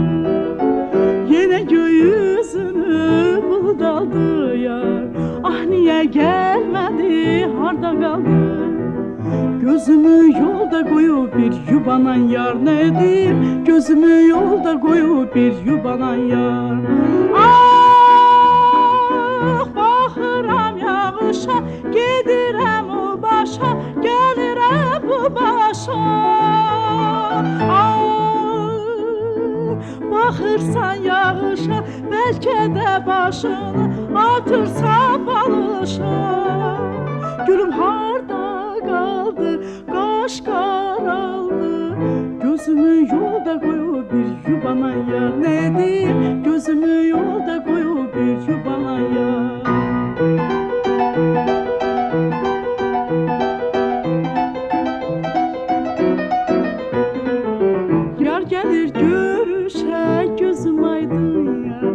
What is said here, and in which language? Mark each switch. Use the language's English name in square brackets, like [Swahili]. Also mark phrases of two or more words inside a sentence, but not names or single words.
[Turkish] Yine göğüsünü bulut aldı ya, ah niye gelmedi, harda kaldı? Gözümü yolda koyup bir yubanan yar, ne diyeyim? Gözümü yolda koyup bir yubanan yar. Ah, [Azerbaijani] baxıram yağışa, gedirəm o başa, gəlirəm bu başa. Ah, baxırsan yağışa, bəlkə də başını atırsan balışa. [Turkish] Gülüm harda kaldı, kaş karaldı. Gözümü yolda koyup bir yubana yar, ne diyeyim? Gözümü yolda koyup bir yubana yar. Yar gelir görüşe, gözüm aydın yar.